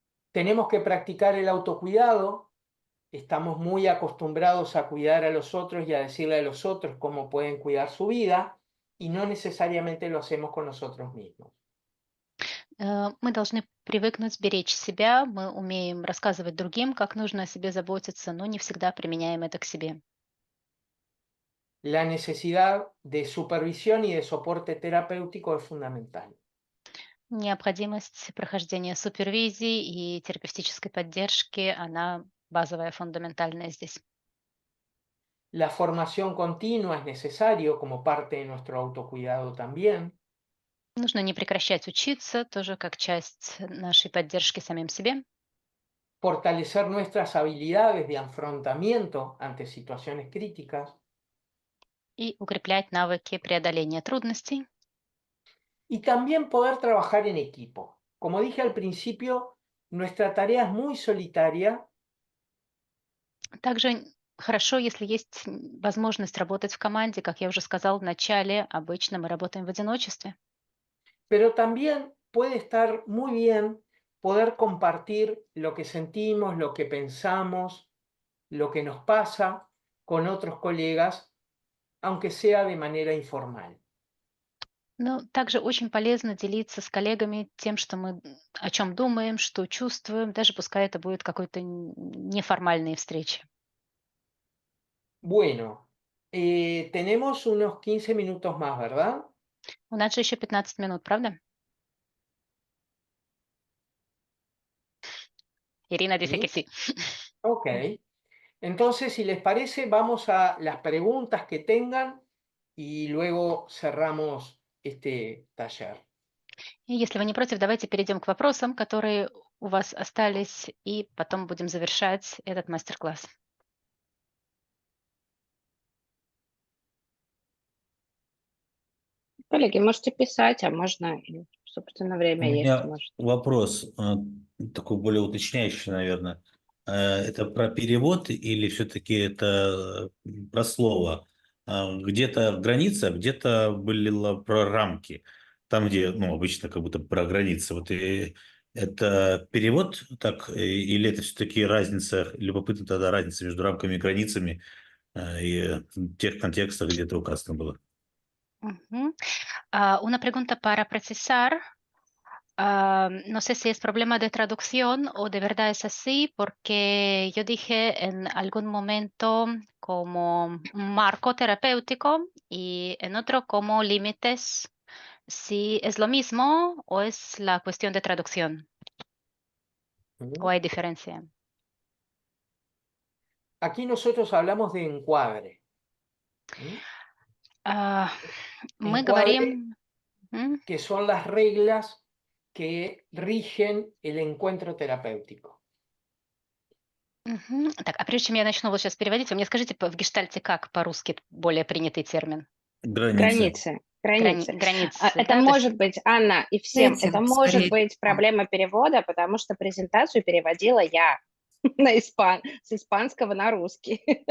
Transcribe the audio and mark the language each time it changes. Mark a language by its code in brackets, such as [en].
[es] Tenemos que practicar el autocuidado. Estamos muy acostumbrados a cuidar a los otros y a decirle a los otros cómo pueden cuidar su vida, y no necesariamente lo hacemos con nosotros mismos. [ru] Мы должны привыкнуть беречь себя, мы умеем рассказывать другим, как нужно о себе заботиться, но не всегда применяем это к себе. [es] La necesidad de supervisión y de soporte terapéutico es fundamental. [ru] Необходимость прохождения супервизии и терапевтической поддержки, она базовая, фундаментальная здесь. [es] La formación continua es necesario como parte de nuestro autocuidado también. [ru] Нужно не прекращать учиться, тоже как часть нашей поддержки самим себе. [es] Fortalecer nuestras habilidades de afrontamiento ante situaciones críticas. [ru] И укреплять навыки преодоления трудностей. [es] Y también poder trabajar en equipo. Como dije al principio, nuestra tarea es muy solitaria. [ru] Также хорошо, если есть возможность работать в команде, как я уже сказал в начале, обычно мы работаем в одиночестве. [es] Pero también puede estar muy bien poder compartir lo que sentimos, lo que pensamos, lo que nos pasa con otros colegas, aunque sea de manera informal. [ru] Но также очень полезно делиться с коллегами тем, что мы о чем думаем, что чувствуем, даже пускай это будет какой-то неформальные встречи. [es] Bueno, tenemos unos 15 minutos más, ¿verdad? [ru] У нас же еще 15 минут, правда? [es] Irina dice que sí. Ok. Entonces, si les parece, vamos a las preguntas que tengan y luego cerramos este taller. [ru] И если вы не против, давайте перейдем к вопросам, которые у вас остались, и потом будем завершать этот мастер-класс. Коллеги, можете писать, а можно, собственно, У время есть. меня Может. вопрос, такой более уточняющий, наверное. Это про перевод или все-таки это про слово? Где-то граница, а где-то было про рамки. Там, где, ну, обычно как будто про границы. Вот это перевод так, или это все-таки разница, любопытна тогда разница между рамками и границами и в тех контекстах, где это указано было? [es] Una pregunta para precisar. No sé si es problema de traducción o de verdad es así, porque yo dije en algún momento como marco terapéutico y en otro como límites. Si es lo mismo o es la cuestión de traducción o hay diferencia. Aquí nosotros hablamos de encuadre. [ru] Мы [es] Encuadre, [ru] говорим, [es] que son las reglas que rigen el encuentro terapéutico. Мгм. [ru] Так, а прежде чем я начну вот сейчас переводить, вы мне скажите в гештальте, как по-русски более принятый термин? Границы. Границы. Границы, Это да? То есть может быть, Анна, и всем, это Этим может скорее. быть проблема перевода, потому что презентацию переводила я с испанского на русский.